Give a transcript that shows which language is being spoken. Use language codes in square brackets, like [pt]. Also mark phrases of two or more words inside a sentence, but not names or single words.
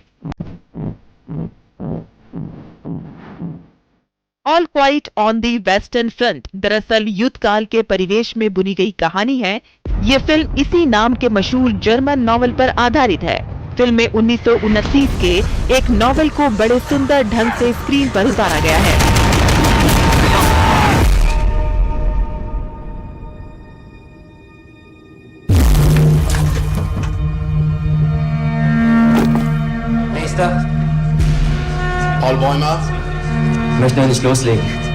[hi] ऑल क्वाइट ऑन दी वेस्टर्न फ्रंट दरअसल युद्ध काल के परिवेश में बुनी गई कहानी है। ये फिल्म इसी नाम के मशहूर जर्मन नॉवल पर आधारित है। फिल्म में 1929 के एक नॉवल को बड़े सुंदर ढंग से स्क्रीन पर उतारा गया है। [de] Nächster. Paul Bäumer. Ich möchte noch nicht loslegen.